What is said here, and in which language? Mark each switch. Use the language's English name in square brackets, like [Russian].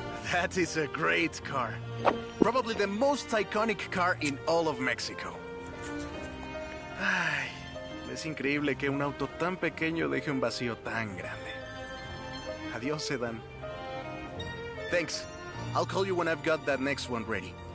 [English] That is a great car. Probably the most iconic car in all of Mexico. [Spanish] Ay, es increíble que un auto tan pequeño deje un vacío tan grande. Adiós, [English] sedan. Thanks. I'll call you when I've got that next one ready.